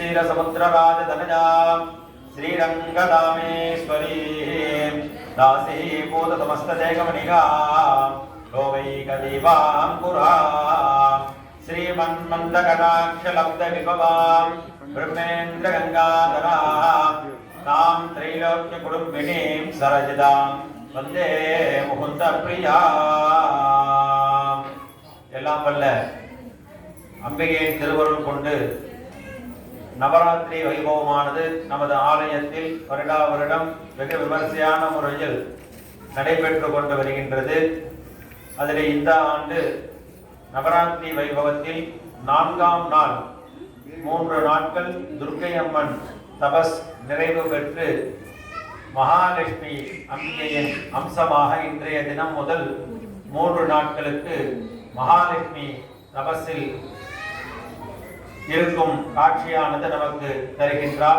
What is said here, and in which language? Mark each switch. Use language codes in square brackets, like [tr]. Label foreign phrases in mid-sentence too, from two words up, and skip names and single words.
[sa] समुद्रराजतनया श्रीरङ्गदामेश्वरी दासीभूतसमस्तदेकमणिगा लोकैकदीपाङ्कुरा श्रीमन्मन्दकटाक्षलब्धविभवां ब्रह्मेन्द्रगङ्गाधरा तां त्रैलोक्यकुटुम्बिनीं सरजितां वन्दे मुकुन्दप्रिया. [ta] எல்லாம் வல்ல அம்பிகையின் திருவருள் கொண்டு நவராத்திரி வைபவமானது நமது ஆலயத்தில் வருடா வருடம் வெகு விமர்சையான முறையில் நடைபெற்று கொண்டு வருகின்றது. அதில் இந்த ஆண்டு நவராத்திரி வைபவத்தில் 4ஆம் நாள் 3 நாட்கள் துர்க்கை அம்மன் தபஸ் நிறைவு பெற்று மகாலட்சுமி அம்பிகையின் அம்சமாக இன்றைய தினம் முதல் 3 நாட்களுக்கு மகாலட்சுமி தபஸில் இருக்கும் காட்சியானது நமக்கு தருகின்றால்.